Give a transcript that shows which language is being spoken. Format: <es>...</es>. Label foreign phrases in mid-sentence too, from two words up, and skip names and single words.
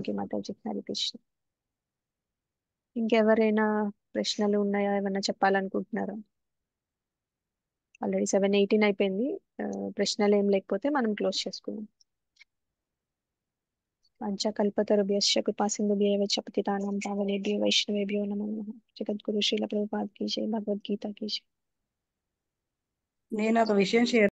<en>thank you</en> <te>మాతాజీ. హరి కృష్ణ. ఇంకెవరైనా ప్రశ్నలు ఉన్నాయా, ఏమైనా చెప్పాలనుకుంటున్నారా? ఆల్రెడీ 7:18 అయిపోయింది. ప్రశ్నలు ఏం లేకపోతే మనం క్లోజ్ చేసుకుందాం.</te> <sa>పంచకల్పతరుభ్యశ్చ కృపాసింధుభ్యైవ చ పతితానాం పావనేభ్యో వైష్ణవేభ్యో నమో నమః.</sa> <hi>जगद्गुरु श्रील प्रभुपाद की जय, भगवद्गीता की जय.</hi> <te>నేను ఒక విషయం షేర్</te>